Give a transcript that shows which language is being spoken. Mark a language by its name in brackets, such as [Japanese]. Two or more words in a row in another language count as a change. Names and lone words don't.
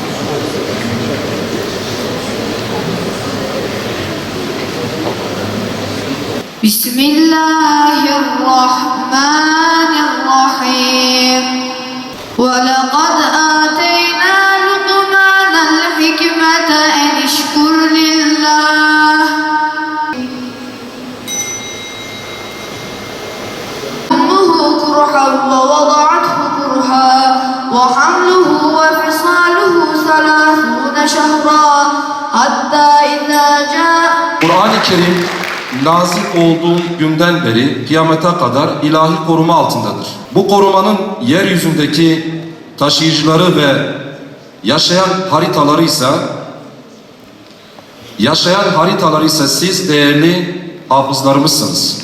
[Arabic] بسم الله الرحمن الرحيم ولقد آتينا لقمان الحكمة أن اشكر لله أمه كرها ووضعته كرها وحمله وفصاله 30 شهرا حتى إذا جاء. [Turkish] Kur'an-ı Kerim nazil olduğu günden beri kıyamete kadar ilahi koruma altındadır. Bu korumanın yeryüzündeki taşıyıcıları ve yaşayan haritaları ise siz değerli hafızlarımızsınız.